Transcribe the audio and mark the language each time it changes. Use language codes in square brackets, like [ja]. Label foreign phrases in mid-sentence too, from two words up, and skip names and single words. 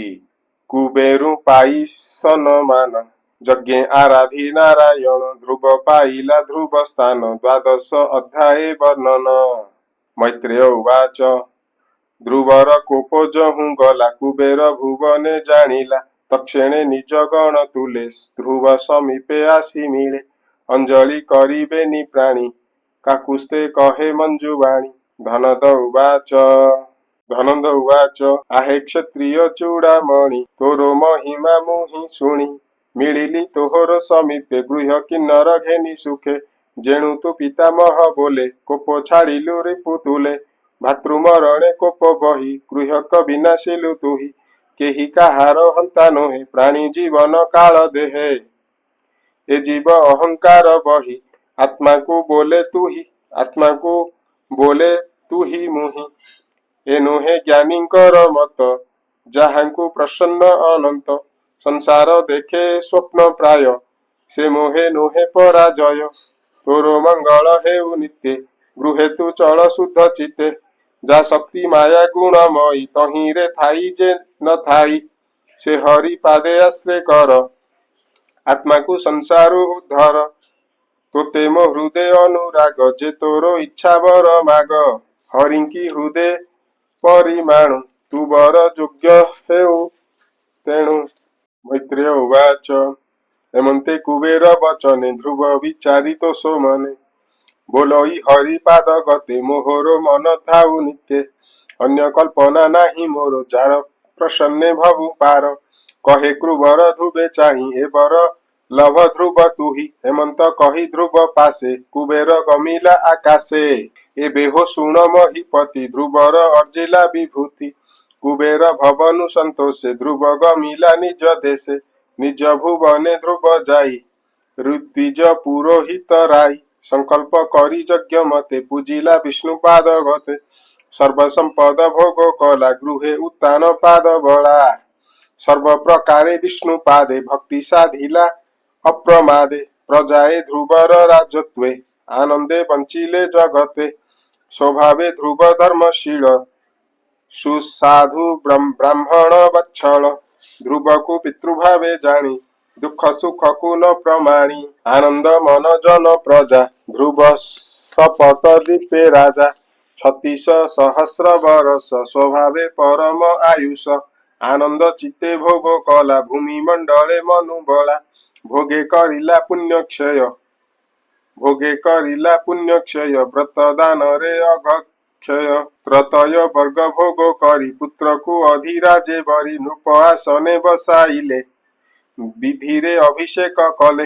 [or] କୁବେରୁ ପାଇ ସନମାନ ଯଜ୍ଞେ ଆରାଧି ନାରାୟଣ। ଧ୍ରୁବ ପାଇଲା ଧ୍ରୁବ ସ୍ଥାନ ଦ୍ୱାଦଶ ଅଧ୍ୟାୟ ବର୍ଣ୍ଣନ। ମୈତ୍ରେୟ ଉବାଚ ଧ୍ରୁବର କୋପ ଯହୁ ଗଲା କୁବେର ଭୁବନେ ଜାଣିଲା। ତକ୍ଷଣେ ନିଜ ଗଣ ତୁଲେ ଧ୍ରୁବ ସମୀପେ ଆସି ମିଳେ। ଅଞ୍ଜଳି କରିବେନି ପ୍ରାଣୀ କାକୁସ୍ତେ କହେ ମଞ୍ଜୁବାଣୀ। ଧନନ୍ଦ ଉବାଚ ଆହେ କ୍ଷତ୍ରିୟ ଚୂଡ଼ାମଣି ତୋର ମହିମା ମୁହିଁ ଶୁଣି। ମିଳିଲି ତୋହର ସମୀପେ ଗୃହ କିନ୍ନର ଘେନି ସୁଖେ। ଯେଣୁ ତୁ ପିତାମହ ବୋଲେ କୋପ ଛାଡ଼ିଲୁ ରିପୁ ତୁଲେ। ଭ୍ରାତୃମରଣେ କୋପ ବହି ଗୃହକ ବିନାଶିଲୁ ତୁହି। କେହି କାହାର ହନ୍ତା ନୋହେ ପ୍ରାଣୀ ଜୀବନ କାଳ ଦେହେ। ଏ ଜୀବ ଅହଙ୍କାର ବହି ଆତ୍ମା କୁ ବୋଲେ ତୁହି ମୁହିଁ। ଏ ନୁହେ ଜ୍ଞାନୀକର ମତ ଯାହାଙ୍କୁ ପ୍ରସନ୍ନ ଅନନ୍ତ। ସଂସାର ଦେଖେ ସ୍ୱପ୍ନ ପ୍ରାୟ ସେ ମୋହେ ନୁହେ ପରାଜୟ। ତୋର ମଙ୍ଗଳ ହେଉ ନିତ୍ୟ ଗୃହେ ତୁ ଚଳ ଶୁଦ୍ଧ ଚିତ୍ତେ। ଯା ଶକ୍ତି ମାୟା ଗୁଣମୟୀ ତହିଁ ରେ ଥାଇ ଯେ ନ ଥାଇ। ସେ ହରି ପାଦେ ଆଶ୍ରୟ କର ଆତ୍ମା କୁ ସଂସାରୁ ଉଦ୍ଧର। ତୋତେ ମୋ ହୃଦୟ ଅନୁରାଗ ଯେ ତୋର ଇଚ୍ଛା ବର ମାଗ। ହରିଙ୍କି ହୃଦୟ ପରିମାଣୁ ତୁ ବର ଯୋଗ୍ୟ ହେଉ ତେଣୁ। ମୈତ୍ରେୟ ଉବାଚ ଏମନ୍ତେ କୁବେର ବଚନେ ଧ୍ରୁବ ବିଚାରିତୋ ସୋ ମନେ। ବୋଲଇ ହରିପାଦ ଗତେ ମୋହର ମନ ଥାଉ ନିତ୍ୟ। ଅନ୍ୟ କଳ୍ପନା ନାହିଁ ମୋର ଯାର ପ୍ରସନ୍ନେ ଭବୁ ପାର। କହେ କ୍ରୁବର ଧ୍ରୁବେ ଚାହିଁ ଏ ବର ଲଭ ଧ୍ରୁବ ତୁହି। ହେମନ୍ତ କହି ଧ୍ରୁବ ପାଶେ କୁବେର ଗମିଲା ଆକାଶେ। ଏ ବେହୋ ଶୁଣ ମହୀପତି ଧ୍ରୁବର ଅର୍ଜିଲା ବିଭୂତି। କୁବେର ଭବନୁ ସନ୍ତୋଷେ ଧ୍ରୁବ ଗମିଲା ନିଜ ଦେଶେ। ନିଜ ଭୁବନେ ଧ୍ରୁବ ଯାଇ ଋତ୍ୱିଜ ପୁରୋହିତ ରାଇ। ସଙ୍କଳ୍ପ କରି ଯଜ୍ଞ ମତେ ପୂଜିଲା ବିଷ୍ଣୁପାଦ ଗତେ। ସର୍ବ ସମ୍ପଦ ଭୋଗ କଲା ଗୃହେ ଉତ୍ତାନ ପାଦ ବଳା। ସର୍ବ ପ୍ରକାରେ ବିଷ୍ଣୁପାଦେ ଭକ୍ତି ସାଧିଲା ଅପ୍ରମାଦେ। ପ୍ରଜାଏ ଧ୍ରୁବର ରାଜତ୍ୱେ ଆନନ୍ଦେ ବଞ୍ଚିଲେ ଜଗତେ। ସ୍ୱଭାବେ ଧ୍ରୁବ ଧର୍ମଶୀଳ ସୁସାଧୁ ବ୍ରାହ୍ମଣ ବତ୍ସଳ। ଧ୍ରୁବ କୁ ପିତୃଭାବେ ଜାଣି ଦୁଖ ସୁଖ କୁ ନ ପ୍ରମାଣି। ଆନନ୍ଦ ମନ ଜନ ପ୍ରଜା ଧ୍ରୁବ ସପତ ଦୀପେ ରାଜା। 36 ସହସ୍ର ବରଷ ସ୍ୱଭାବେ ପରମ ଆୟୁଷ। ଆନନ୍ଦ ଚିତ୍ତେ ଭୋଗ କଲା ଭୂମି ମଣ୍ଡଳେ ମନୁ ବଳା। ଭୋଗେ କରିଲା ପୁଣ୍ୟ କ୍ଷୟ ବ୍ରତ ଦାନ ରେ ଅଘକ୍ଷୟ। ତ୍ରତୟ ବର୍ଗ ଭୋଗ କରି ପୁତ୍ର କୁ ଅଧିରାଜେ ବରି। ନୃପ ଆସନେ ବସାଇଲେ ବିଧିରେ ଅଭିଷେକ କଲେ।